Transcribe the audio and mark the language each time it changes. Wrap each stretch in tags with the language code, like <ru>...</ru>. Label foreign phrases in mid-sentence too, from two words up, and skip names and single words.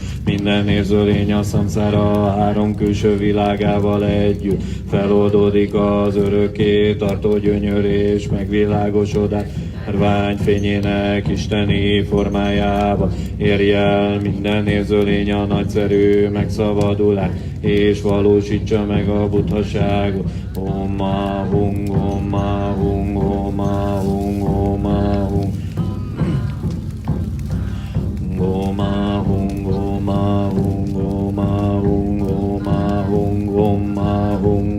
<hu>Minden érzőlény a szamszára 3 külső világával együtt feloldódik az örökké tartó gyönyör és megvilágosodás fényének isteni formájába. Érj el minden érzőlény a nagyszerű megszabadulás, és valósítsa meg a buddhaságot.</hu> <sa>Oma hung, oma hung, oma hung, oma hung. Oma hung, oma hung, oma hung, oma hung, oma hung,</sa>